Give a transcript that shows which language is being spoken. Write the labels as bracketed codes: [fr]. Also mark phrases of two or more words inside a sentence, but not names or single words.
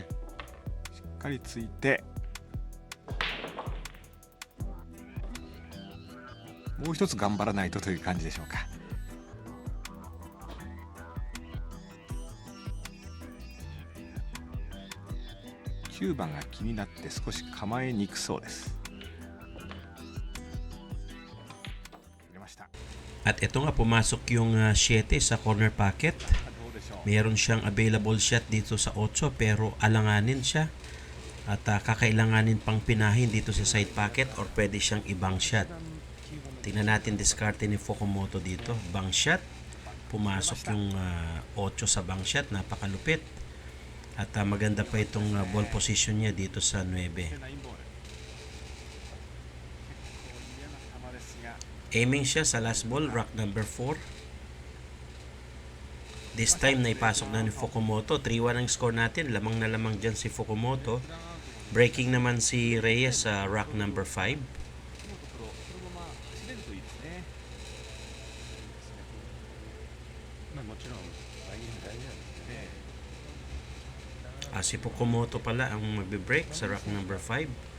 [ja] しっかりついて、もう一つ頑張らないとという感じでしょうか。9番が気になって少し構えにくそうです。 [tl] At ito nga, pumasok yung 7 sa [en] corner pocket. [tl] Meron siyang [en] available shot [tl] dito sa 8 pero alanganin siya. At kakailanganin pang pinahin dito sa [en] side pocket [tl] or pwede siyang ibang shot. Tingnan natin diskarte ni Fukumoto dito. [en] Bang shot. [tl] Pumasok yung 8 sa [en] bang shot. [tl] Napakalupit. At maganda pa itong ball position niya dito sa 9. Aiming siya sa [en] last ball, rack number [tl] 4. [en] This time [tl] na ipasok na ni Fukumoto. 3-1 ang score natin. Lamang na lamang dyan si Fukumoto. Breaking naman si Reyes sa [en] rack number [tl] 5. Si Fukumoto pala ang magbe-break sa [en] rack number [tl] 5.